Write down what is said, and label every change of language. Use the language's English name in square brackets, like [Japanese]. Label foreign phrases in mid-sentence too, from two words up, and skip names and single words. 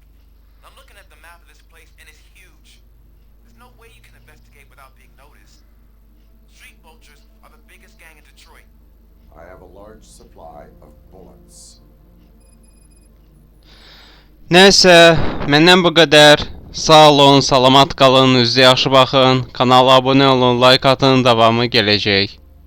[English] I'm looking at the map of this place and it's huge. There's no way you can investigate without being noticed. Street vultures are the biggest gang in Detroit. I have a large supply of bullets. [Azerbaijani] Nəysə, məndən bu qədər. Sağ olun, salamat qalın, üzə yaxşı baxın. Kanala abunə olun, like atın, davamı gələcək.